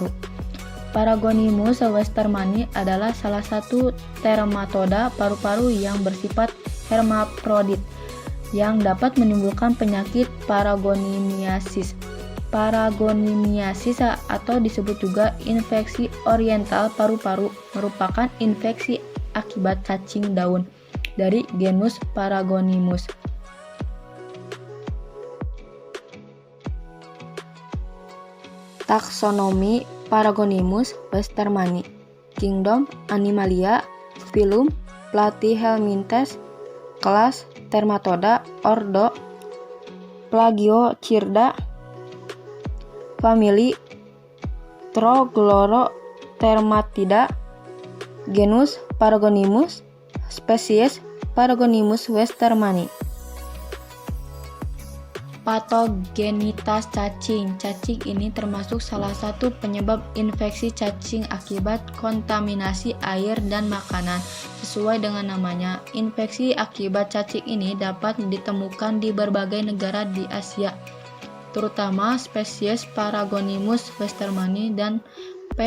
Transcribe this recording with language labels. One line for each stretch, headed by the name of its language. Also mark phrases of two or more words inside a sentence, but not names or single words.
Indonesian: Paragonimus westermani adalah salah satu Trematoda paru-paru yang bersifat hermaprodit yang dapat menimbulkan penyakit paragonimiasis. Paragonimiasis atau disebut juga infeksi oriental paru-paru merupakan infeksi akibat cacing daun dari genus Paragonimus. Taksonomi Paragonimus westermani. Kingdom Animalia, Phylum Platyhelminthes, kelas Trematoda, ordo Plagiocyrda, famili Troglodotermatida, genus Paragonimus, spesies Paragonimus westermani. Patogenitas cacing. Cacing ini termasuk salah satu penyebab infeksi cacing akibat kontaminasi air dan makanan. Sesuai dengan namanya, infeksi akibat cacing ini dapat ditemukan di berbagai negara di Asia, terutama spesies Paragonimus westermani dan P.